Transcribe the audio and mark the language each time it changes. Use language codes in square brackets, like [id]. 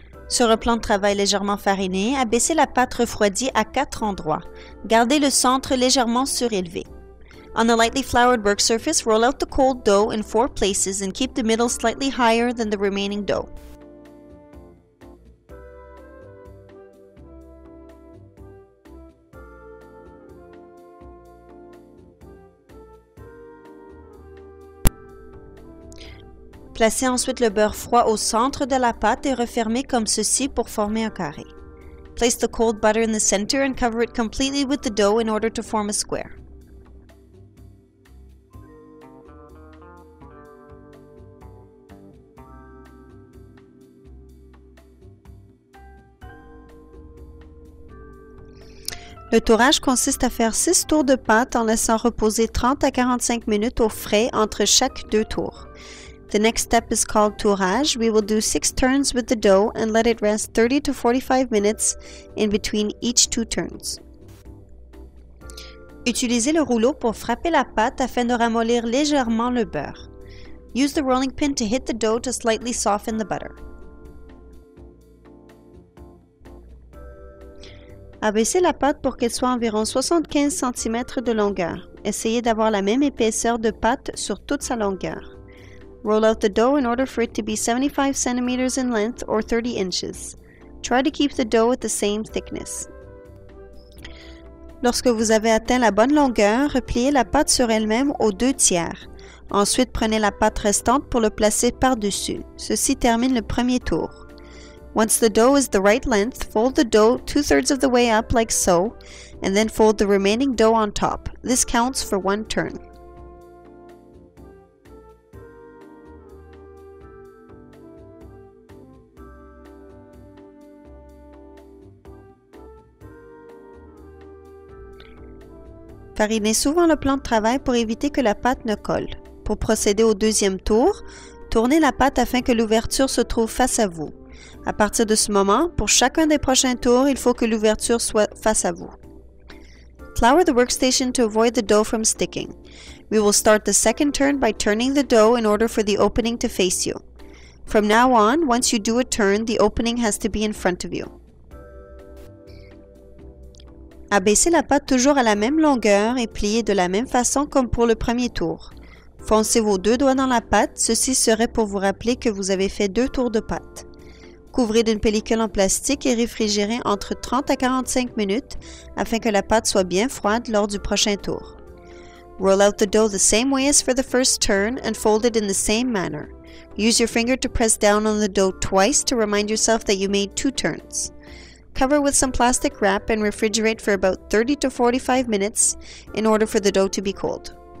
[fr] Sur un plan de travail légèrement fariné, abaissez la pâte refroidie à 4 endroits. Gardez le centre légèrement surélevé. [en] On a lightly floured work surface, roll out the cold dough in 4 places and keep the middle slightly higher than the remaining dough. [fr] Placez ensuite le beurre froid au centre de la pâte et refermez comme ceci pour former un carré. [en] Place the cold butter in the center and cover it completely with the dough in order to form a square. [fr] Le tourage consiste à faire 6 tours de pâte en laissant reposer 30 à 45 minutes au frais entre chaque 2 tours. [en] The next step is called tourage. We will do 6 turns with the dough and let it rest 30 to 45 minutes in between each 2 turns. [fr] Utilisez le rouleau pour frapper la pâte afin de ramollir légèrement le beurre. [en] Use the rolling pin to hit the dough to slightly soften the butter. [fr] Abaissez la pâte pour qu'elle soit environ 75 cm de longueur. Essayez d'avoir la même épaisseur de pâte sur toute sa longueur. [en] Roll out the dough in order for it to be 75 centimeters in length or 30 inches. Try to keep the dough at the same thickness. [fr] Lorsque vous avez atteint la bonne longueur, repliez la pâte sur elle-même aux 2/3. Ensuite, prenez la pâte restante pour le placer par-dessus. Ceci termine le premier tour. [en] Once the dough is the right length, fold the dough 2/3 of the way up like so, and then fold the remaining dough on top. This counts for 1 turn. [fr] Farinez souvent le plan de travail pour éviter que la pâte ne colle. Pour procéder au deuxième tour, tournez la pâte afin que l'ouverture se trouve face à vous. À partir de ce moment, pour chacun des prochains tours, il faut que l'ouverture soit face à vous. [en] Flour the workstation to avoid the dough from sticking. We will start the second turn by turning the dough in order for the opening to face you. From now on, once you do a turn, the opening has to be in front of you. [fr] Abaissez la pâte toujours à la même longueur et pliez de la même façon comme pour le premier tour. Foncez vos 2 doigts dans la pâte, ceci serait pour vous rappeler que vous avez fait 2 tours de pâte. Couvrez d'une pellicule en plastique et réfrigérez entre 30 à 45 minutes afin que la pâte soit bien froide lors du prochain tour. [en] Roll out the dough the same way as for the first turn and fold it in the same manner. Use your finger to press down on the dough twice to remind yourself that you made 2 turns. Cover with some plastic wrap and refrigerate for about 30 to 45 minutes in order for the dough to be cold.